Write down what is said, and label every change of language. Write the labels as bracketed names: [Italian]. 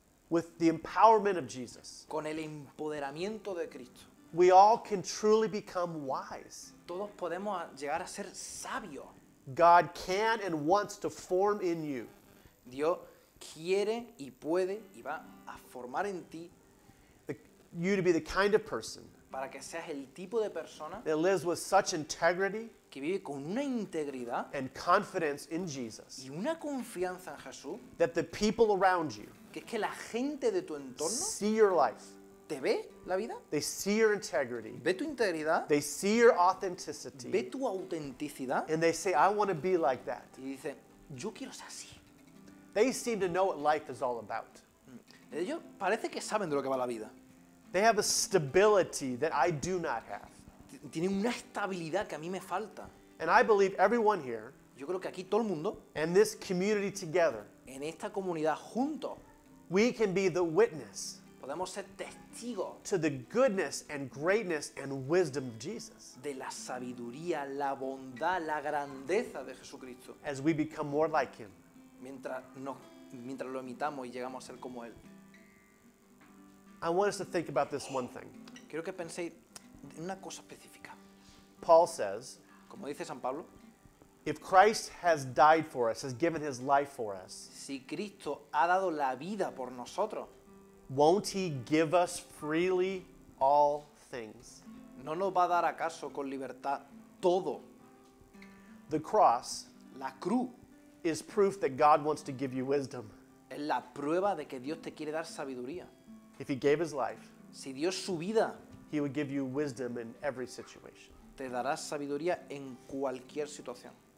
[English] with the empowerment of Jesus. [Spanish] con el empoderamiento de Cristo. [English] We all can truly become wise. [Spanish] Todos podemos llegar a ser sabios. [English] God can and wants to form in you [Spanish] Dios quiere y puede y va a formar en ti [English] you to be the kind of person [Spanish] para que seas el tipo de persona [English] that lives with such integrity [Spanish] que vive con una integridad [English] and confidence in Jesus [Spanish] y una confianza en Jesús, [English] that the people around you [Spanish] que es que la gente de tu entorno [English] see your life, [Spanish] te ve la vida, [English] they see your integrity, [Spanish] ve tu integridad, [English] they see your [Spanish] ve [English] authenticity, [Spanish] tu autenticidad [English] and they say, I want to be like that. [Spanish] y dicen, yo quiero ser así. [English] They seem to know what life is all about. [Spanish] Ellos parece que saben de lo que va la vida. [English] They have a stability that I do not have. [Spanish] Tienen una estabilidad que a mí me falta. [English] And I believe everyone here [Spanish] Yo creo que aquí todo el mundo, [English] and this community together, [Spanish] en esta comunidad juntos, [English] we can be the witness [Spanish] podemos ser testigos [English] to the goodness and greatness and wisdom of Jesus [Spanish] de la sabiduría, la bondad, la grandeza de Jesucristo, [English] as we become more like Him. [Spanish] mientras lo imitamos y llegamos a ser como Él. [English] I want us to think about this one thing. [Spanish] Quiero que penséis en una cosa específica. [English] Paul says, [Spanish] Como dice San Pablo, [English] if Christ has died for us, has given His life for us, [Spanish] si Cristo ha dado la vida por nosotros, [English] won't He give us freely all things? [Spanish] ¿no nos va a dar acaso con libertad todo? [English] The cross [Spanish] La cruz [English] is proof that God wants to give you wisdom. [Spanish] Es la prueba de que Dios te quiere dar sabiduría. [English] If he gave his life, [Spanish] Si dio su vida, [English] he would give you wisdom in every situation. [Spanish] te dará sabiduría en cualquier situación.